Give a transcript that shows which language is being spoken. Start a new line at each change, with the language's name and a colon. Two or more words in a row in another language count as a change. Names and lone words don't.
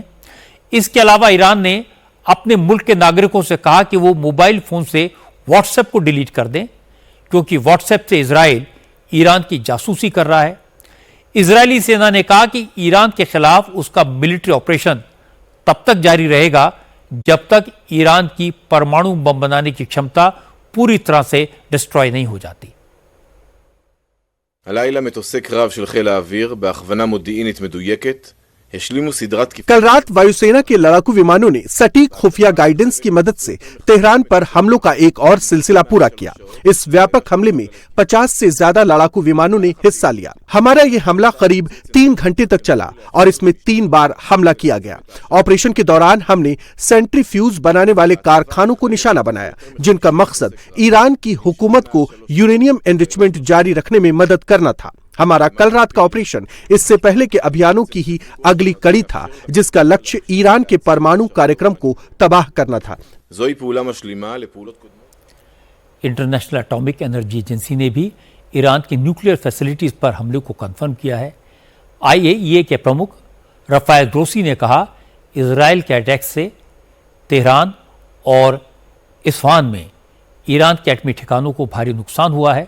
Hindi: इसके अलावा ईरान ने अपने मुल्क के नागरिकों से कहा कि वो मोबाइल फोन से व्हाट्सएप को डिलीट कर दें, क्योंकि व्हाट्सएप से इजराइल ईरान की जासूसी कर रहा है। इजरायली सेना ने कहा कि ईरान के खिलाफ उसका
English: military operation
Hindi: तब तक जारी रहेगा जब तक ईरान की परमाणु बम बनाने की क्षमता पूरी तरह से डिस्ट्रॉय नहीं हो जाती।
Hebrew: הלילה מטוסי קרב של חיל האוויר בהכוונה מודיעינית מדויקת השלימו סדרת
Hindi: कल रात वायुसेना के लड़ाकू विमानों ने सटीक खुफिया गाइडेंस की मदद से तेहरान पर हमलों का एक और सिलसिला पूरा किया। इस व्यापक हमले में 50 से ज्यादा लड़ाकू विमानों ने हिस्सा लिया। हमारा ये हमला करीब 3 घंटे तक चला और इसमें 3 बार हमला किया गया। ऑपरेशन के दौरान हमने सेंट्रीफ्यूज बनाने वाले कारखानों को निशाना बनाया, जिनका मकसद ईरान की हुकूमत को
English: uranium enrichment
Hindi: जारी रखने में मदद करना था। हमारा कल रात का ऑपरेशन इससे पहले के अभियानों की ही अगली कड़ी था, जिसका लक्ष्य ईरान के परमाणु कार्यक्रम को तबाह करना था।
Hebrew: זוהי פעולה משלימה לפעולות קודמות।
Hindi: इंटरनेशनल एटॉमिक एनर्जी एजेंसी ने भी ईरान की
English: nuclear facilities
Hindi: पर हमले को कंफर्म किया है। IAEA के प्रमुख रफाएल ग्रोसी ने कहा, इजराइल के अटैक से तेहरान और इस्फहान में ईरान के एटमी ठिकानों को भारी नुकसान हुआ है।